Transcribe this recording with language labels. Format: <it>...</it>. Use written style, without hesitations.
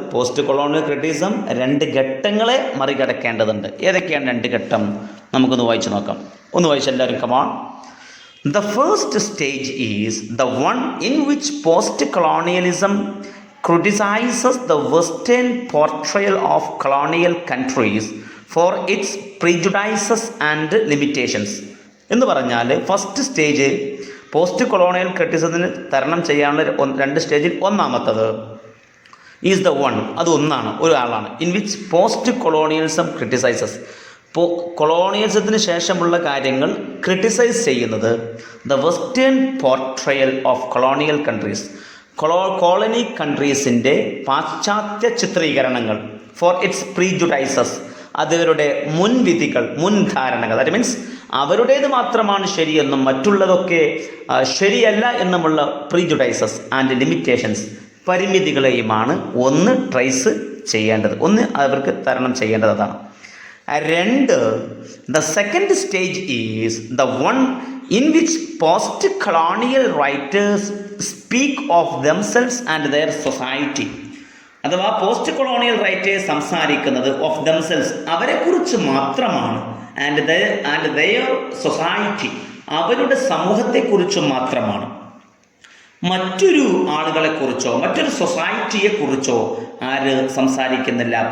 <ml>Post colonial criticism 2 ഘട്ടങ്ങളെ മറികടക്കേണ്ടതുണ്ട്. ഏതൊക്കെയാണ് 2 ഘട്ടം? നമുക്കൊന്ന് വായിച്ചു നോക്കാം. ഒന്ന് വായിച്ച് എല്ലാവരും. Come on. The first stage is the one in which post-colonialism criticizes the Western portrayal of colonial countries for its prejudices and limitations. എന്ന് പറഞ്ഞാൽ ഫസ്റ്റ് സ്റ്റേജ് പോസ്റ്റ് കൊളോണിയൽ ക്രിറ്റിസിസത്തിന് തരണം ചെയ്യാനുള്ള 2 സ്റ്റേജിൽ ഒന്നാമത്തത്</ml> <en>is the one,</en> <ml>അത് ഒന്നാണ്, ഒരാളാണ്.</ml> <en>in which post colonialism criticises,</en> <ml>കൊളോണിയലിസത്തിന് ശേഷമുള്ള കാര്യങ്ങൾ ക്രിട്ടിസൈസ് ചെയ്യുന്നത്</ml> <en>the western portrayal of colonial countries,</en> <ml>colony കൺട്രീസിൻ്റെ പാശ്ചാത്യ ചിത്രീകരണങ്ങൾ,</ml> <en>for its prejudices,</en> <ml>അതിവരുടെ മുൻവിധികൾ, മുൻധാരണകൾ,</ml> <en>that means</en> <ml>അവരുടേത് മാത്രമാണ് ശരിയെന്നും മറ്റുള്ളതൊക്കെ ശരിയല്ല എന്നുമുള്ള</ml> <en>prejudices and limitations,</en> <ml>പരിമിതികളെയുമാണ് ഒന്ന് ട്രേസ് ചെയ്യേണ്ടത്, ഒന്ന് അവർക്ക് തരണം ചെയ്യേണ്ടത്. അതാണ്.</ml> <en>2, the second stage is the one in which post-colonial writers speak of themselves and their society.</en> <ml>അഥവാ പോസ്റ്റ് കൊളോണിയൽ റൈറ്റേഴ്സ് സംസാരിക്കുന്നത്</ml> <en>of themselves,</en> <ml>അവരെക്കുറിച്ച് മാത്രമാണ്,</ml> <en>and their society,</en> <ml>അവരുടെ സമൂഹത്തെക്കുറിച്ച് മാത്രമാണ്. മറ്റൊരു ആളുകളെക്കുറിച്ചോ മറ്റൊരു സൊസൈറ്റിയെക്കുറിച്ചോ ആര് സംസാരിക്കുന്നില്ല?</ml>